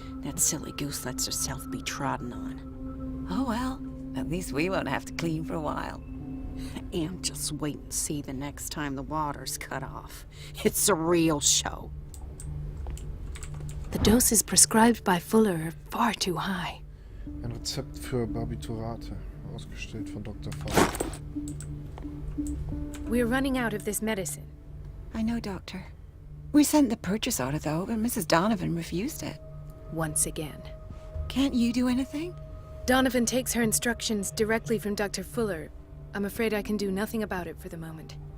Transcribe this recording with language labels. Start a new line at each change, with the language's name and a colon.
English: That silly goose lets herself be trodden on. Oh, well. At least we won't have to clean for a while. And just wait and see the next time the water's cut off. It's a real show. The doses prescribed by Fuller are far too high.
German: Ein Rezept für Barbiturate, ausgestellt von Dr. Fall.
English: We're running out of this medicine. I know, Doctor. We sent the purchase order, though, but Mrs. Donovan refused it. Once again. Can't you do anything? Donovan takes her instructions directly from Dr. Fuller. I'm afraid I can do nothing about it for the moment.